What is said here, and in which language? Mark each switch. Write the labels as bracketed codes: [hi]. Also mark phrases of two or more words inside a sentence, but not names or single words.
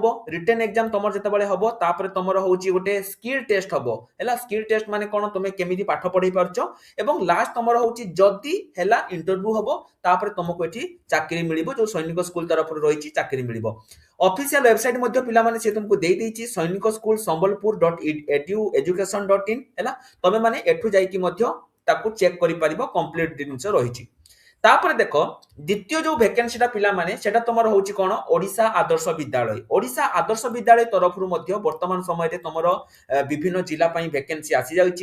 [en] written exam [or] ତମର ଯେତେବେଳେ ହବ, ତାପରେ ତମର ହଉଛି ଗୋଟେ [en] skill test [or] ହବ ହେଲା। [en] skill test [or] ମାନେ କଣ? ତମେ କେମିତି ପାଠ ପଢେଇ ପାରୁଛ। ଏବଂ ଲାଷ୍ଟ ତମର ହଉଛି ଯଦି ହେଲା ଇଣ୍ଟରଭ୍ୟୁ ହବ, ତାପରେ ତମକୁ ଏଠି ଚାକିରି ମିଳିବ। ଯୋଉ ସୈନିକ ସ୍କୁଲ ତରଫରୁ ରହିଛି ଚାକିରି ମିଳିବ। [en] official website [or] ମଧ୍ୟ ପିଲାମାନେ ସେ ତୁମକୁ ଦେଇଦେଇଛି, ସୈନିକ ସ୍କୁଲ ସମ୍ବଲପୁର .edu.education.in ହେଲା। ତମେ ମାନେ ଏଠୁ ଯାଇକି ମଧ୍ୟ ତାକୁ ଚେକ୍ କରିପାରିବ, କମ୍ପ୍ଲିଟ ଜିନିଷ ରହିଛି। ତାପରେ ଦେଖ, ଦ୍ୱିତୀୟ ଯୋଉ ଭ୍ୟାକେନ୍ସିଟା ପିଲାମାନେ, ସେଟା ତମର ହଉଛି କଣ? ଓଡିଶା ଆଦର୍ଶ ବିଦ୍ୟାଳୟ। ଓଡିଶା ଆଦର୍ଶ ବିଦ୍ୟାଳୟ ତରଫରୁ ମଧ୍ୟ ବର୍ତ୍ତମାନ ସମୟରେ ତମର ବିଭିନ୍ନ ଜିଲ୍ଲା ପାଇଁ ଭ୍ୟାକେନ୍ସି ଆସିଯାଉଛି।